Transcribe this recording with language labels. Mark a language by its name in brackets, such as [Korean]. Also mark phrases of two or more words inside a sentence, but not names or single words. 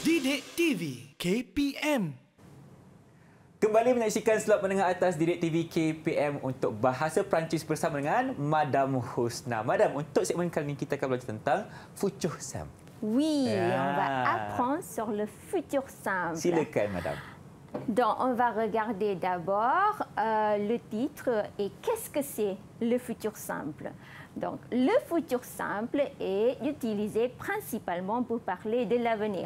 [Malay] Didik TV KPM. Kembali menyaksikan slot menengah atas Didik TV KPM untuk bahasa Perancis bersama dengan Madam Husna. Madam, untuk segmen kali ini kita akan belajar tentang [French] futur simple. Oui, on va apprendre sur le futur simple. [Malay] Silakan, Madam. [French] Donc, on va regarder d'abord le titre et qu'est-ce que c'est le futur simple. Donc, le futur simple est utilisé principalement pour parler de l'avenir.